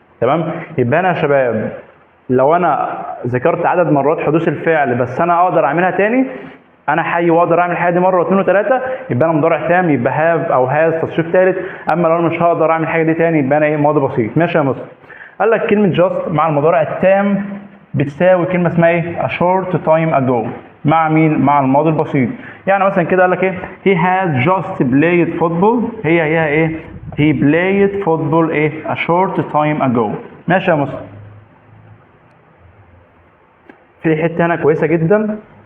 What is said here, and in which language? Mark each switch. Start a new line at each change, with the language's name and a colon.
Arabic: تمام؟ يبقى انا يا شباب لو انا ذكرت عدد مرات حدوث الفعل بس انا اقدر اعملها تاني، انا حي واقدر اعمل الحاجه دي مره واثنين وثلاثه، يبقى انا مضارع تام، يبقى هاف او هاز تصريف ثالث. اما لو انا مش هقدر اعمل الحاجه دي تاني يبقى انا ماضي بسيط. ماشي يا مستر؟ قال لك كلمه جاست مع المضارع التام بتساوي كلمه اسمها
English: a short time ago.
Arabic: مع مين؟ مع الماضي البسيط. يعني مثلا كده قال لك
English: he has just played football.
Arabic: هي
English: he played football a short time ago.
Arabic: ماشي يا مستر؟ في حته هنا كويسه جدا.